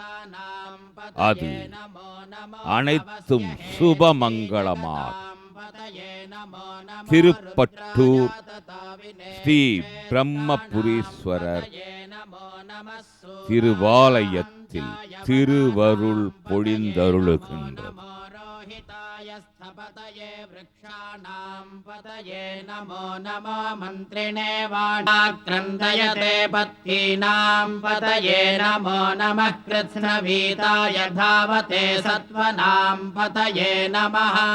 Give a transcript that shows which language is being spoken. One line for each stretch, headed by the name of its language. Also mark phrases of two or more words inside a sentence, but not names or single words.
Tamil: அது அனைத்தும் சுபமங்களமாகும். திருப்பட்டூர் ஸ்ரீ பிரம்மபுரீஸ்வரர் திருவாலயத்தில் திருவருள் பொழிந்தருளுகின்றது.
Sanskrit: नमो नमो मन्त्रिणे वाणाक्रन्दयते पत्नीनां पतये नमो नमः कृत्स्नवीताय धावते सत्त्वनां पतये नमः